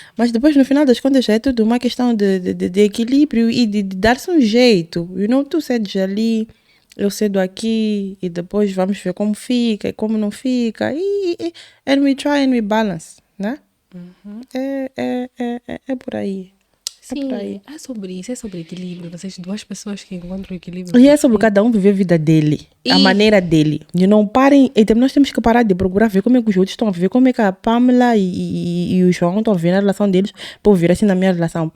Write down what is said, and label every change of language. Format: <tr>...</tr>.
<pt>Mas depois, no final das contas, é tudo uma questão de equilíbrio e de dar-se um jeito. Tu cedes ali, eu cedo aqui, e depois vamos ver como fica e como não fica.</pt> <en>And we try and we balance, né?</en> <pt>É por aí. Sim, é sobre isso, é sobre equilíbrio. Vocês duas pessoas que encontram equilíbrio. E é sobre cada um viver a vida dele, a maneira dele. Não parem, então nós temos que parar de procurar ver como é que os outros estão a viver, como é que a Pamela e o João estão a viver na relação deles, para viver assim na minha relação.</pt>